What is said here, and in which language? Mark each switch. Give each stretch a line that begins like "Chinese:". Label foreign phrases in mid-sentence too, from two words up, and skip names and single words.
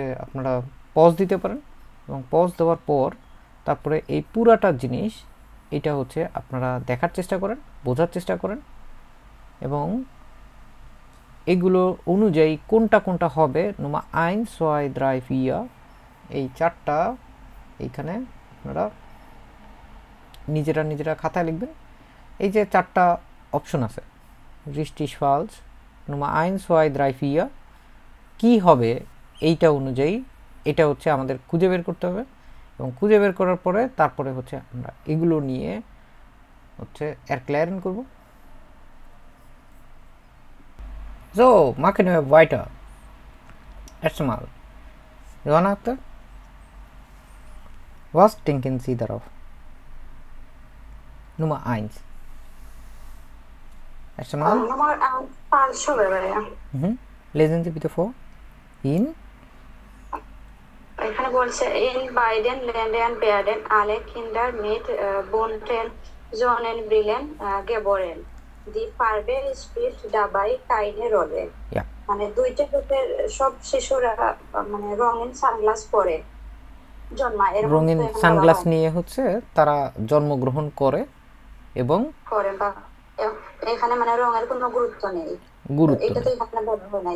Bangla: আপনারা পজ দিতে পারেন এবং পজ দেওয়ার পর তারপরে এই পুরাটা জিনিস এটা হচ্ছে আপনারা দেখার চেষ্টা করেন, বোঝার চেষ্টা করেন এবং এগুলো অনুযায়ী কোনটা কোনটা হবে নোমা 1 2 3 4 এই চারটা এইখানে আপনারা নিজেরা খাতায় লিখবেন। এই যে চারটা অপশন আছে
German: richtig falsch Nummer
Bangla: 1 2 3 4 কি হবে এইটা অনুযায়ী এটা হচ্ছে আমাদের খুঁজে বের করতে হবে এবং খুঁজে বের করার পরে তারপরে হচ্ছে আমরা এগুলো নিয়ে হচ্ছে erklären করব।
German: So, machen wir weiter. Erstmal, Johanna, was denken Sie darauf? Nummer 1. Erstmal. Nummer 1 falsch
Bangla: হবে ভাইয়া।
German: Lesen Sie bitte vor.
Bangla: এখানে বলছে
German: in beiden Ländern werden alle Kinder mit bunten Sonnenbrillen geboren. Die Farbe spielt dabei keine Rolle. Ja.
Bangla: মানে দুইটা গ্রুপের সব শিশুরা মানে রঙিন সানগ্লাস পরে জন্মায়। রঙিন সানগ্লাস নিয়ে হচ্ছে তারা জন্মগ্রহণ করে এবং করে বা এখানে মানে রঙের কোনো গুরুত্ব নেই। এটা তো এখানে বলা হয় নাই।